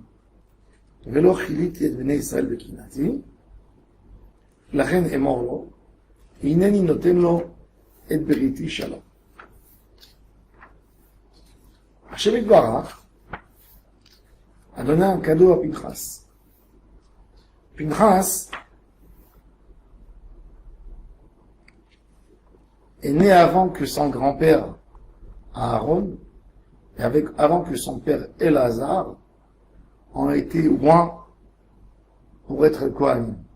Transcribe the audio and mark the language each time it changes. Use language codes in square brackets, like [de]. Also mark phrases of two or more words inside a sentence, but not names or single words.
[he] ולא חיליתי את בני ישראל בקנאתי, לכן אמור לו, הנני נותן לו את בריתי שלום. השם יתברך, [fr] Adonai un cadeau à Pinchas. Pinchas est né avant que son grand-père Aaron et avant que son père Elazar ont été oints pour être Kohanim.